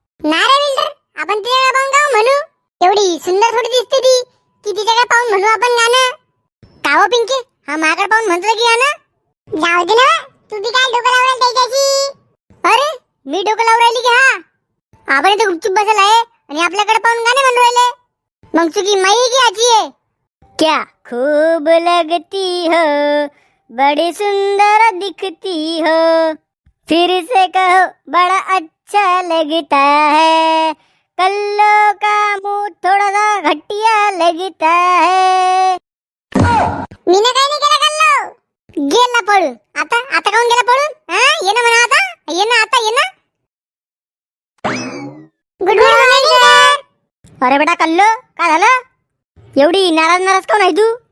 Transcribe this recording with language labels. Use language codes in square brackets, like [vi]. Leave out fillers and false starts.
[mr] नाही रे विल्डर, आपण तिच्याकडे पाहून का म्हणू? एवढी सुंदर थोडी दिसते ती की तिच्याकडे पाहून म्हणू आपण गाणं. का हो पिंकी, हा माझ्याकडे पाहून म्हणतोय की गाणं? जाऊ दे ना, तू बी काय डोकं लावून त्याच्याशी? अरे मी डोकं लावून राहिली की? हा, आपण इथे गुपचूप बसला आहे आणि आपल्याकडे पाहून गाणे म्हणू राहिले. मग चुकी माई की आजी आहे? [hi] क्या खूब लगती हो, बड़ी सुंदर दिखती हो, फिर से कहो बड़ा अच्छा लगता है, कल्लो का मुंह थोड़ा सा घटिया लगता है. [mr] मी ना काही नाही केला कल्लो. गेला पळून. आता काऊन गेला पळून? हा, ये ना म्हणा आता. ये ना आता, ये ना. [en] Good morning sir. [mr] अरे बेटा कल्लो, काय झालं? एवढी नाराज काऊन आहे तू?